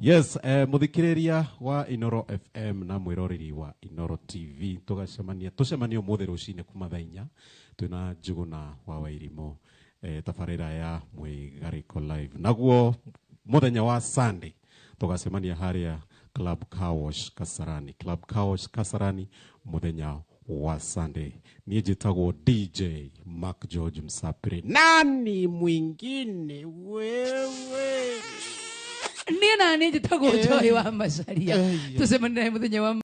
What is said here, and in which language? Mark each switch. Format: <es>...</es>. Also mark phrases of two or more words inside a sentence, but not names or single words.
<ki>Yes, muthikiriria wa Inoro FM na mwiroreri wa Inoro TV tucemania umuthi rucine kuma thaa 4 twina Njuguna wa Wairimo tabarira ya Mwigariko live. Naguo muthenya wa Sunday tugacemania haria Club Car Wash Kasarani muthenya wa Sunday. Niĩ njĩtagwo DJ Mark George Msapiri.</ki> <sw>Nani mwingine wewe?</sw> <ki>Niĩ nani njĩtagwo Joy wa Macharia. Tucemania muthenya wa</ki>